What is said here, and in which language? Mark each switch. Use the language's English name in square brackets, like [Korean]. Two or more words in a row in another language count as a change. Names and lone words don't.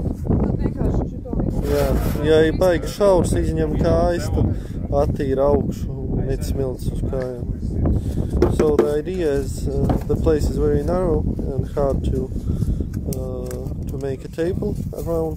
[Latvian] Jā, ja ir baigi šaurs, izņem kājas, tad attīra augšu un net smilts uz kājām. [English] So the idea is the place is very narrow and hard to make a table around.